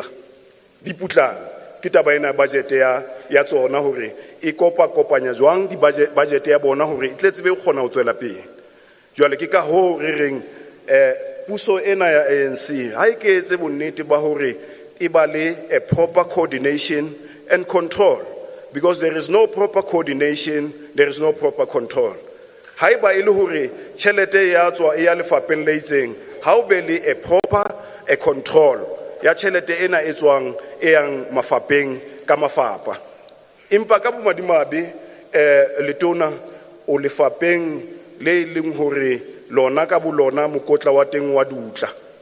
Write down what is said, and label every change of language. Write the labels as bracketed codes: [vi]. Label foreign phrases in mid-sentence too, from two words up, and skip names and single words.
[st] di putlana ke taba ena budget ya tsona hore e kopanya jwang di budget ya bona hore e tle tsebe kgona ho tswela pele jwale ke ka ho re reng puso ena ya ANC ha e ke etse bonnete ba hore e ba le [en] a proper coordination and control because there is no proper coordination there is no proper control [st] ha e ba ile hore tšhelete ya tswa e ya lefapeng le itseng ha o be le [en] a proper a control [st] ya tšhelete ena e tswang e yang mafapeng ka mafapa empa ka bomadimabe letona o lefapeng le leng hore lona ka bolona mokotla wa teng wa dutla